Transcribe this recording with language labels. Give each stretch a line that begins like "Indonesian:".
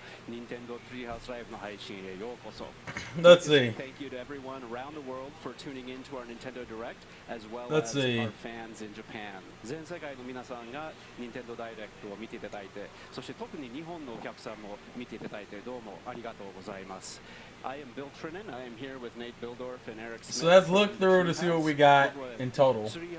Japanese: Nintendo Treehouse Live の配信へようこそ.
English: Let's see. Thank you to everyone around the world for tuning in to our Nintendo Direct, as well Let's as see. our fans in Japan.
Japanese: 全世界の皆さんが Nintendo Direct を見ていただいて、そして特に日本のお客さんも見ていただいてどうもありがとうございます.
English: I am Bill Trinan. I am here with Nate Bildorf and Eric Smith. So let's look through to see what we got in total.